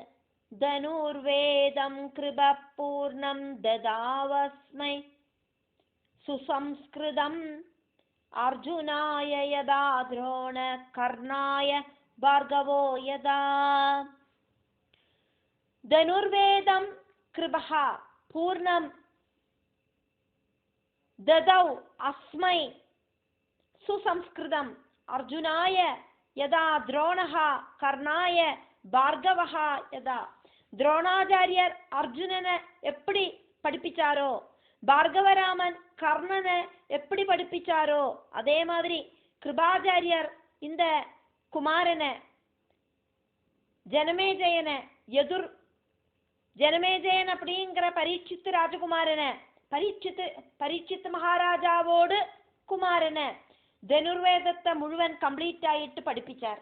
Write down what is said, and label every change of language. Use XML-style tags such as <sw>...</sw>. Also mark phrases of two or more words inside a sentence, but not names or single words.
<sa>धनुर्वेदं कृपः पूर्णं ददावस्मै सुसंस्कृतम् अर्जुनाय यथा द्रोणः कर्णाय भार्गवो यथा. தனுர்வேதம் கிருபः பூர்ணம் ददौ अस्मै सुसंस्कृतम् अर्जुनाय यदा द्रोणः कर्णाय भार्गवः यदा.</sa> <ta>द्रोणाचार्यर अर्जुनனை எப்படி படிப்பிச்சாரோ, பார்கவராமன் கர்ணனை எப்படி படிப்பிச்சாரோ, அதே மாதிரி கிருபாச்சாரியர் இந்த குமாரனை ஜனமேஜயன் அப்படிங்கிற பரீட்சித்து ராஜகுமாரனை பரீட்சித் மகாராஜாவோடு குமாரனை தனுர்வேதத்தை முழுவன் கம்ப்ளீட் ஆயிட்டு படிப்பிச்சார்.</ta>